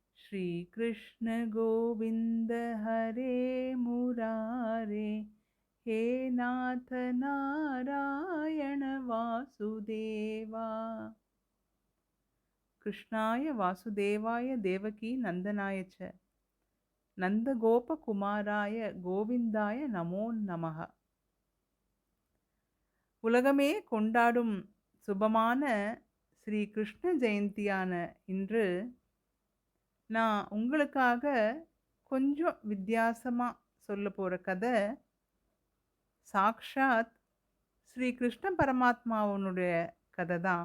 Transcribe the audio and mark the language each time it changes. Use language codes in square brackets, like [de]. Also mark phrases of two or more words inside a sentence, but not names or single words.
[sa] श्रीकृष्ण गोविन्द हरे मुरारे, हे नाथ नारायण वासुदेवा। कृष्णाय वासुदेवाय देवकी नन्दनाय च नन्दगोपकुमाराय गोविन्दाय नमो नमः. [ta] உலகமே கொண்டாடும் சுபமான ஸ்ரீ கிருஷ்ண ஜெயந்தியான இன்று நான் உங்களுக்காக கொஞ்சம் வித்தியாசமாக சொல்ல போகிற கதை சாக்ஷாத் ஸ்ரீ கிருஷ்ண பரமாத்மாவனுடைய கதை தான்.